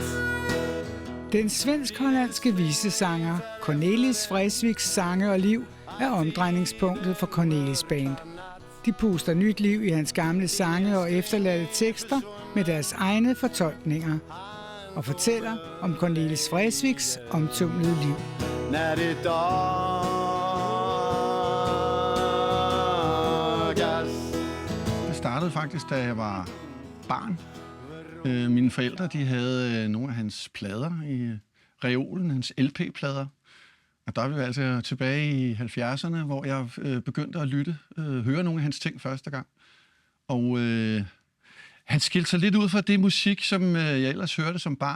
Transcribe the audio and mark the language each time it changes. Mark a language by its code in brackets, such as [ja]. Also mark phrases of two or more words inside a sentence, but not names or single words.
[da] Den svensk-hollandske visesanger Cornelis Vreeswijks sange og liv er omdrejningspunktet for Cornelis Band. De puster nyt liv i hans gamle sange og efterladte tekster med deres egne fortolkninger og fortæller om Cornelis Vreeswijks omtumlede liv. När det dagas. Det startede faktisk, da jeg var barn. Mine forældre de havde nogle af hans plader i reolen, hans LP-plader. Og der er vi altså tilbage i 70'erne, hvor jeg begyndte at høre nogle af hans ting første gang. Og han skilte sig lidt ud fra det musik, som jeg ellers hørte som barn.